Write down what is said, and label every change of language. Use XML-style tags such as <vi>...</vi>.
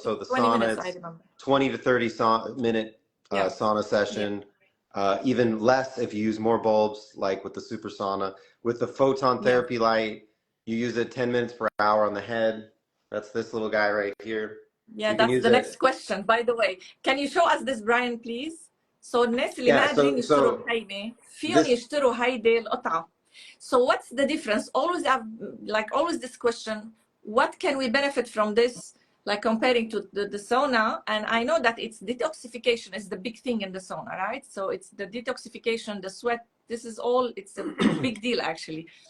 <en>So the sauna is 20 to 30 minute sauna session. Even less if you use more bulbs, like with the super sauna. With the photon therapy light, you use it 10 minutes per hour on the head. That's this little guy right here. Yeah, that's the next question, by the way. Can you show us this, Brian, please?</en> <ar>So الناس اللي ما قادرين يشتروا الهيدي فيهم يشتروا هيدي القطعة.</ar> <en>So what's the difference? Always this question, what can we benefit from this, like comparing to the sauna? And I know that it's detoxification is the big thing in the sauna, right? So it's the detoxification, the sweat, this is all, it's a big deal actually.</en>